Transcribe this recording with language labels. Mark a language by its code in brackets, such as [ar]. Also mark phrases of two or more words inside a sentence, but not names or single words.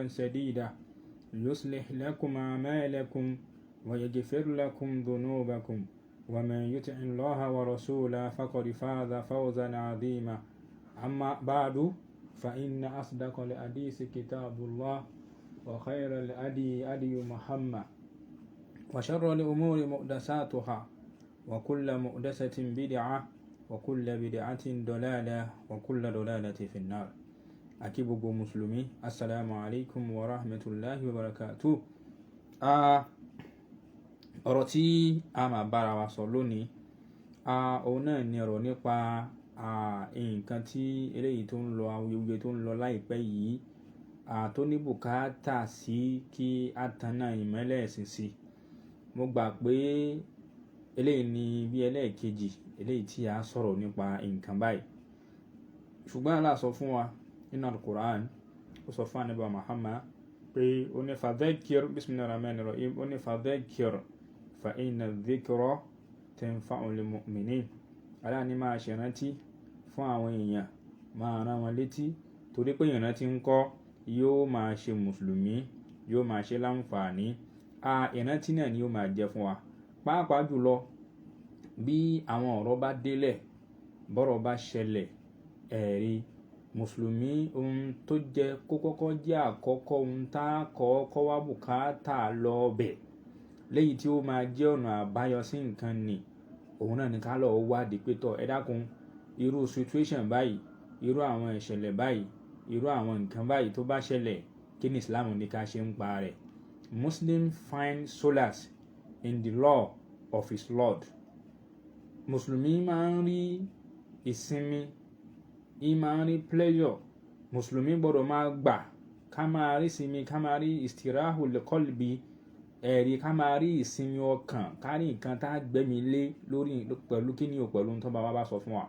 [ar] سديدا يصلح لكم أعمالكم ويغفر لكم ذنوبكم ومن يطع الله ورسوله فقد فاز فوزا عظيما أما بعد فإن أصدق الحديث كتاب الله وخير الهدي هدي محمد وشر الأمور محدثاتها وكل محدثة بدعة وكل بدعة ضلالة وكل ضلالة في النار. أكيد مسلمي السلام عليكم ورحمة الله وبركاته. [yo] ọ̀rọ̀ tí a máa bára wa sọ lónìí òun náà ni ọ̀rọ̀ nípa nǹkan tí eléyìí tó ń lọ awuyewuye tó ń lọ láìpẹ́ yìí tó ní bùkátà sí kí a tanná ìmọ́lẹ̀ ẹ̀sìn sí. Mo gbà pé eléyìí ni bí ẹlẹ́ẹ̀kejì eléyìí tí a sọ̀rọ̀ nípa nǹkan báyìí. Ṣùgbọ́n Allah sọ fún wa nínú Al-Qur'an, ó sọ fún Ànábì Muhammad pé ó ní [ar] فذكر بسم الله الرحمن الرحيم, [yo] ó ní [ar] فذكر فإن الذكرى تنفع المؤمنين. [yo] Allah ní máa ṣe ìrántí fún àwọn èèyàn, máa rán wọn létí, torí pé ìrántí ń kọ́ yóò máa ṣe mùsùlùmí, yóò máa ṣe láǹfààní. Ìrántí náà ni yóò máa jẹ fún wa. Pàápàá jùlọ bí àwọn ọ̀rọ̀ bá délẹ̀, bọ́rọ̀ bá ṣẹlẹ̀, ẹ̀rí mùsùlùmí ohun tó jẹ́ kó kọ́kọ́ jẹ́ àkọ́kọ́ ohun tá a kọ́kọ́ wá bùkátà lọ bẹ̀ léyìí tí ó máa jẹ́ ọ̀nà àbáyọ sí nǹkan ni òun náà ní ká lọ wádìí pé tọ́ ẹ dákun irú situation báyìí, irú àwọn ìṣẹ̀lẹ̀ báyìí, irú àwọn nǹkan báyìí tó bá ṣẹlẹ̀, kí ni Islam ní ká ṣe ń pa rẹ̀. [en] Muslim find solace in the law of his Lord. [yo] Mùsùlùmí máa ń rí ìsinmi, máa ń rí pleasure. Mùsùlùmí gbọ́dọ̀ máa gbà ká máa rí ìsinmi, ká máa rí [ar] استراحة القلب, [yo] ẹ̀rí ká máa rí ìsinmi ọkàn, ká rí nǹkan tá a gbẹ́mi lé lórí pẹ̀lú kíni o pẹ̀lú ohun tó bá wá sọ fún wa.